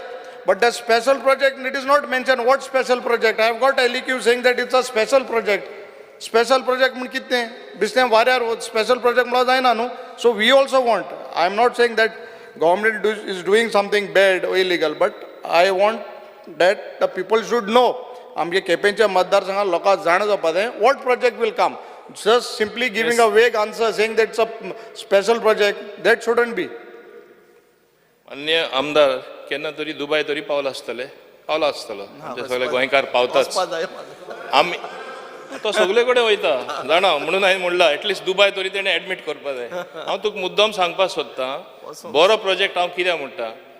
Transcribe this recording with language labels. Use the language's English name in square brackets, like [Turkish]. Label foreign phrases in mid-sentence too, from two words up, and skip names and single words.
[English] But the special project, it is not mentioned what special project. I have got LEQ saying that it's a special project. Special project [Konkani] म्हण कितें बिस्तें वाऱ्यार [English] special project [Konkani] म्हणून जायना न्हू. [English] So we also want. I am not saying that government is doing something bad or illegal, but I want that the people should know. [Konkani] आमगे केपेंच्या मतदारसंघात लोकांक जाण जावपा जाय [English] what project will come. Just simply giving a vague answer saying that it's a special project, that shouldn't be. [Konkani] अन्य आमदार केन्ना तरी दुबय तरी पावला आसतलो सगळे गोंयकार पावताच. आमी तो सगळे कडेन वयता जाणा म्हणून हांवें म्हणला एटलिस्ट दुबय तरी तेणें एडमीट करपा जाय. हांव तुका मुद्दम सांगपाक सोदतां बरो प्रोजेक्ट हांव कित्याक म्हणटा.